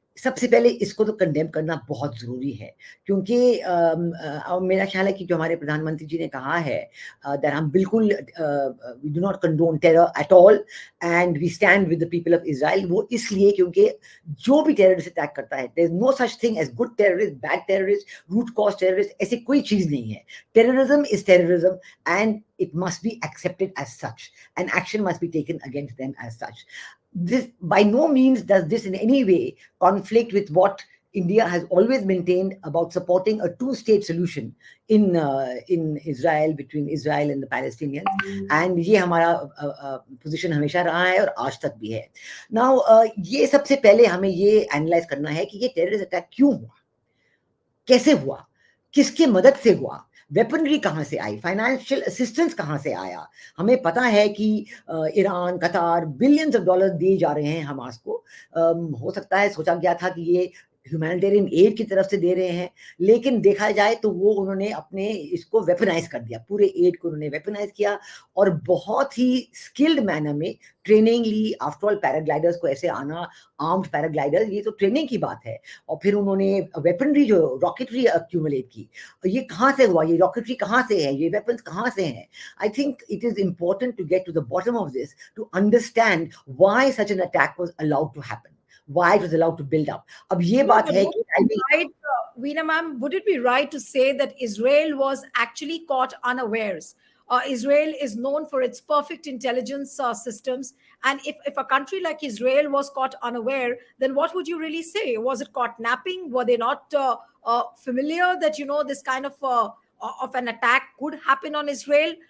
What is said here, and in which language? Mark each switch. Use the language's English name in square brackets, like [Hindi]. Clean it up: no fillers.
[Hindi] सबसे पहले इसको तो कंडेम करना बहुत जरूरी है, क्योंकि मेरा ख्याल है कि जो हमारे प्रधानमंत्री जी ने कहा है दैट हम बिल्कुल [English] We do not condone terror at all and we stand with the people of Israel. [Hindi] वो इसलिए क्योंकि जो भी टेररिस्ट अटैक करता है, [English] there is no such thing as good terrorist, bad terrorist, root cause terrorist, [Hindi] ऐसी कोई चीज नहीं है। [English] Terrorism is terrorism and it must be accepted as such, and action must be taken against them as such. This by no means does this in any way conflict with what India has always maintained about supporting a two-state solution in Israel, between Israel and the Palestinians, and [Hindi] ये हमारा position हमेशा रहा है और आज तक भी है। Now ये सबसे पहले हमें ये एनालाइज करना है कि ये टेररिस्ट अटैक क्यों हुआ, कैसे हुआ, किसके मदद से हुआ, वेपनरी कहाँ से आई, फाइनेंशियल असिस्टेंस कहाँ से आया। हमें पता है कि ईरान, कतार बिलियंस ऑफ डॉलर दिए जा रहे हैं हमास को। हो सकता है सोचा गया था कि ये ह्यूमैनिटेरियन एड की तरफ से दे रहे हैं, लेकिन देखा जाए तो वो उन्होंने अपने इसको वेपनाइज कर दिया, पूरे एड को उन्होंने वेपनाइज किया और बहुत ही स्किल्ड मैनर में ट्रेनिंग ली। आफ्टर ऑल पैराग्लाइडर्स को ऐसे आना, आर्म्ड पैराग्लाइडर्स, ये तो ट्रेनिंग की बात है। और फिर उन्होंने वेपनरी, जो रॉकेटरी अक्यूमुलेट की। ये कहाँ से हुआ, ये रॉकेटरी कहाँ से है, ये वेपन्स कहाँ से हैं? [English] I think it is important to get to the bottom of this, to understand why such an attack was allowed to happen, why it was allowed to build up. [Hindi] अब ये बात है कि [English] Veena ma'am, would it be right to say that Israel was actually caught unawares Israel is known for its perfect intelligence systems. And if a country like Israel was caught unaware, then what would you really say? Was it caught napping? Were they not familiar that, this kind of an attack could happen on Israel?